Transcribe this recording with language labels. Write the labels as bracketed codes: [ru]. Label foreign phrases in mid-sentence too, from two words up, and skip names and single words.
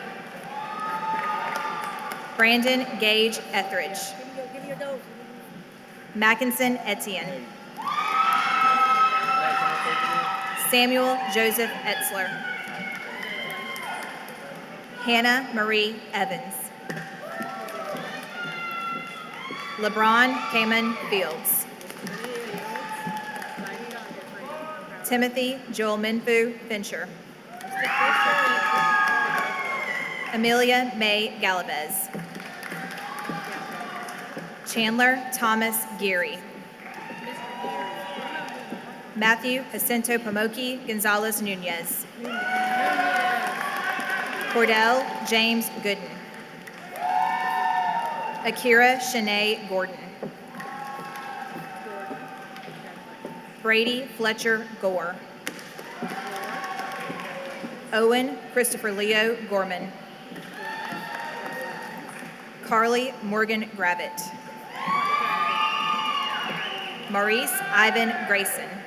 [en] Brandon Gage Etheridge. Mackinson Etienne. Samuel Joseph Etzler. Hannah Marie Evans. LeBron Kamen Fields. Timothy Joel Minfu Fincher. Amelia May Galvez. Chandler Thomas Geary. Matthew Jacinto Pomoki Gonzalez Nunez. Cordell James Gooden. Akira Shanae Gordon. Brady Fletcher Gore. Owen Christopher Leo Gorman. Carly Morgan Gravitt. Maurice Ivan Grayson.